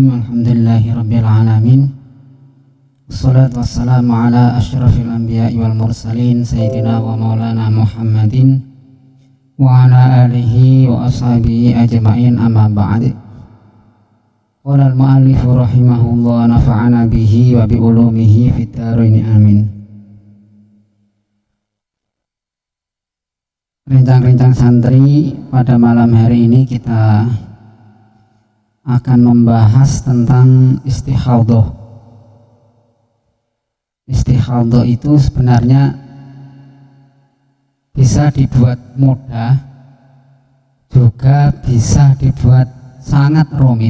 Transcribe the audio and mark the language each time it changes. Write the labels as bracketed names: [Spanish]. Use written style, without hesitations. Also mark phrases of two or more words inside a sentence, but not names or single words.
[Arabic] الحمد لله رب العالمين. والصلاة والسلام على أشرف الأنبياء والمرسلين سيدنا ومولانا محمد وعلى آله وأصحابه أجمعين، أما بعد. قال المؤلف رحمه الله، نفعنا به وبعلومه في الدارين, amin. [Javanese] Rencang-rencang santri, [Indonesian] pada malam hari ini kita akan membahas tentang istikhadah. Istikhadah itu sebenarnya bisa dibuat mudah, juga bisa dibuat sangat rumit.